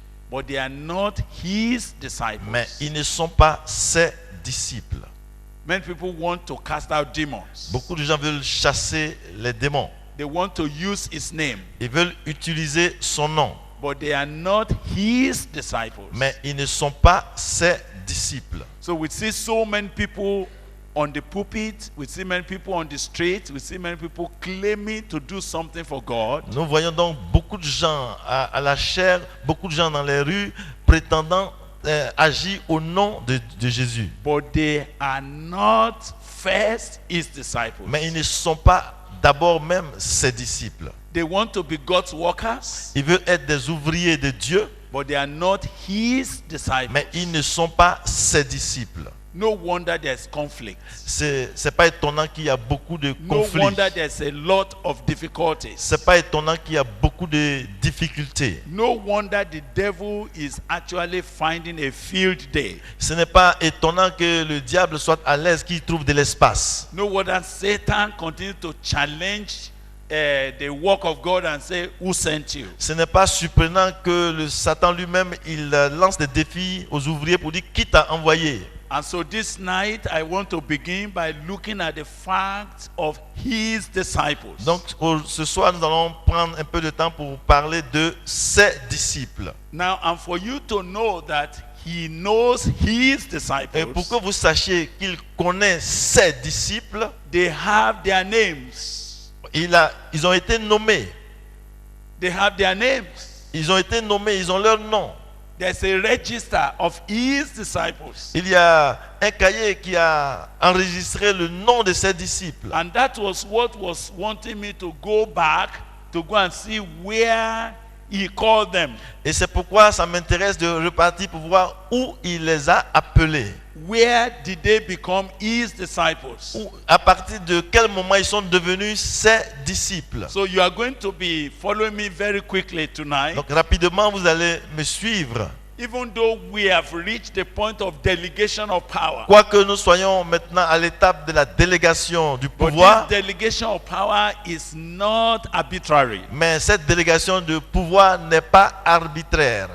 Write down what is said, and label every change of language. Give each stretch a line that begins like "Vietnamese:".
English: but they are not his disciples.
French: mais ils ne sont pas ses disciples.
English: Many people want to cast out demons.
French: Beaucoup de gens veulent chasser les démons.
English: They want to use his name,
French: Ils veulent utiliser son nom,
English: but they are not his disciples.
French: mais ils ne sont pas ses disciples.
English: So we see so many people on the pulpit, we see many people on the street, we see many people claiming to do something for God,
French: Nous voyons donc beaucoup de gens à la chair, beaucoup de gens dans les rues prétendant agir au nom de Jésus.
English: but they are not first his disciples.
French: Mais ils ne sont pas d'abord même ses disciples.
English: They want to be God's workers,
French: Ils veulent être des ouvriers de Dieu,
English: but they are not his disciples.
French: mais ils ne sont pas ses disciples.
English: No wonder there's conflict.
French: C'est pas étonnant qu'il y a beaucoup de
English: No
French: conflits.
English: wonder there's a lot of difficulties.
French: C'est pas étonnant qu'il y a beaucoup de difficultés.
English: No wonder the devil is actually finding a field day.
French: Ce n'est pas étonnant que le diable soit à l'aise, qu'il trouve de l'espace.
English: No wonder Satan continues to challenge the work of God and say, who sent you?
French: Ce n'est pas surprenant que le Satan lui-même il lance des défis aux ouvriers pour dire qui t'a envoyé.
English: And so this night I want to begin by looking at the fact of his disciples.
French: Donc ce soir nous allons prendre un peu de temps pour parler de ses disciples.
English: Now, and for you to know that he knows his
French: Et
English: disciples,
French: pour que vous sachiez qu'il connaît ses disciples,
English: they have their names.
French: ils ont été nommés.
English: They have their names.
French: Ils ont été nommés, ils ont leur nom.
English: There's a register of his disciples.
French: Il y a un cahier qui a enregistré le nom de ses disciples.
English: And that was what was wanting me to go back to go and see where he called them.
French: Et c'est pourquoi ça m'intéresse de repartir pour voir où il les a appelés.
English: Where did they become his disciples?
French: À partir de quel moment ils sont devenus ses disciples.
English: So you are going to be following me very quickly tonight.
French: Donc rapidement, vous allez me suivre.
English: even though we have reached the point of delegation of power,
French: Quoique nous soyons maintenant à l'étape de la délégation du
English: but
French: pouvoir,
English: this delegation of power is not arbitrary.
French: mais cette délégation de pouvoir n'est pas arbitraire.